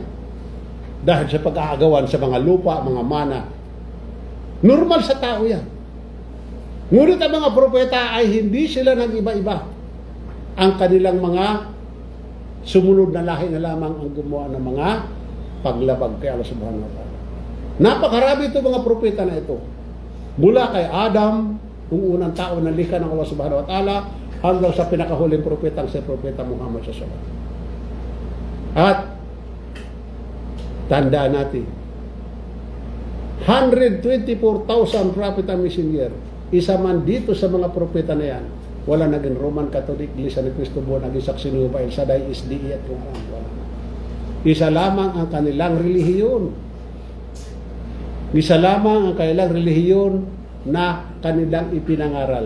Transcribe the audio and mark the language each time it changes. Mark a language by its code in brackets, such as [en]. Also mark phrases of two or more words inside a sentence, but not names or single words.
[tl] Dahil sa pag-aagawan sa mga lupa, mga mana. Normal sa tao yan. Ngunit ang mga propeta ay hindi sila nag-iba-iba. Ang kanilang mga sumunod na lahi na lamang ang gumawa ng mga paglabag kay [ar] الله سبحانه وتعالى. [tl] Napakarami ito mga propeta na ito. Mula kay Adam, yung unang tao na likha ng [ar] الله سبحانه وتعالى, [tl] hanggang sa pinakahuling propeta si Propeta Muhammad [ar] صلى الله عليه وسلم. [tl] At tandaan natin, 124,000 [en] prophet and messenger, [tl] isa man dito sa mga propeta na yan, wala naging Roman Catholic, Iglesia ni Cristo Buo, naging Saksi Nueva, El Shaddai, SDE at kung ano. Wala. Isa lamang ang kanilang relihiyon. Isa lamang ang kanilang relihiyon na kanilang ipinangaral.